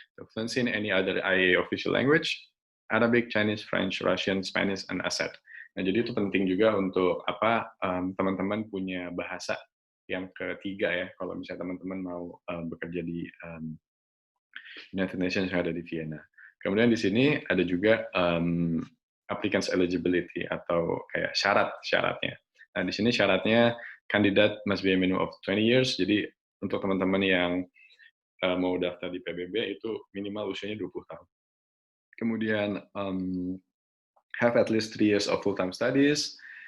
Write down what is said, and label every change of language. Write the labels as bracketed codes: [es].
[en] Fluency in any other IAEA official language, Arabic, Chinese, French, Russian, Spanish, and ASET. [id] Nah, jadi itu penting juga untuk teman-teman punya bahasa yang ketiga ya, kalau misalnya teman-teman mau bekerja di United Nations yang ada di Vienna. Kemudian di sini ada juga applicants eligibility atau kayak syaratnya. Nah, di sini syaratnya [en] candidate must be a minimum of 20 years. [id] Jadi untuk teman-teman yang mau daftar di PBB itu minimal usianya 20 tahun. [en] Kemudian have at least 3 years of full-time studies.